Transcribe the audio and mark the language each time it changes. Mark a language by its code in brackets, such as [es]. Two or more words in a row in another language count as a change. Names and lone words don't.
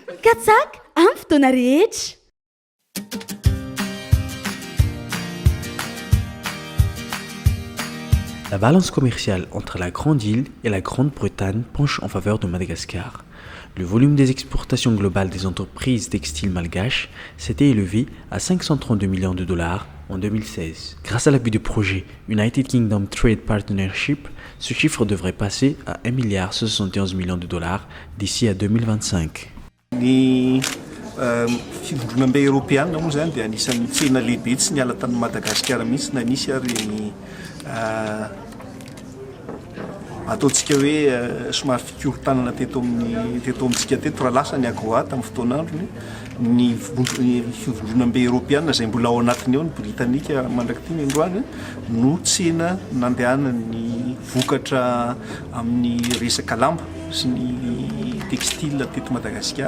[mg] katsaka amin'ny fotoana rehetra. [fr] La balance commerciale entre la Grande Île et la Grande-Bretagne penche en faveur de Madagascar. Le volume des exportations globales des entreprises textiles malgaches s'était élevé à 532 millions de dollars en 2016. Grâce à l'appui du projet United Kingdom Trade Partnership, ce chiffre devrait passer à 1,71 milliard de dollars d'ici à 2025. [mg] Ny fivondronam-be européana moa zany dia anisan'ny tsena lehibe tsy niala tamin'ny Madagasikara mihitsy na nisy ary ataontsika hoe somary fikorontanana teto amintsika teto raha lasa ny AGOA tamin'ny fotoan'androny ny fivondronam-be européana izay mbola ao anatiny eo ny Britanika mandraky ty ny androany no tsena nandehanany vokatra amin'ny resaka lamba sy ny textile teto Madagasikara.